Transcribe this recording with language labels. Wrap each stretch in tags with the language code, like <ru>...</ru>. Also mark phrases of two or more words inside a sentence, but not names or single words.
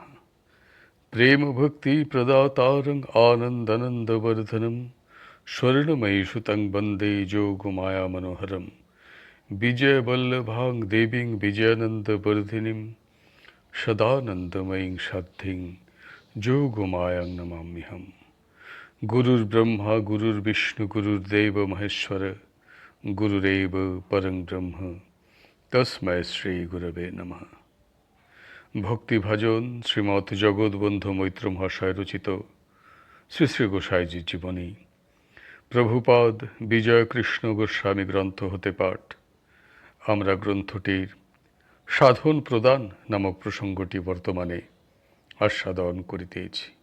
<sa>प्रेम भक्ति प्रदातारं आनन्दनन्दवर्धनं स्वर्णमयीसुतं वन्दे जोगमाया मनोहरं विजयवल्लभां देवीं विजयानन्दवर्धिनीं सदानन्दमयीं शान्तिं जोगमायां नमाम्यहम्। गुरुर्ब्रह्मा गुरुर्विष्णु गुरुर्देव महेश्वर गुरुरेव परं ब्रह्म तस्मै श्री गुरवे नमः।</sa> <bn>ভক্তিভাজন শ্রীমৎ জগৎবন্ধু মৈত্র মহাশয় রচিত শ্রী শ্রী গোসাইজির জীবনী প্রভুপাদ বিজয়কৃষ্ণ গোস্বামী গ্রন্থ হতে পাঠ। আমরা গ্রন্থটির সাধন প্রদান নামক প্রসঙ্গটি বর্তমানে আস্বাদন করিতেছি।</bn>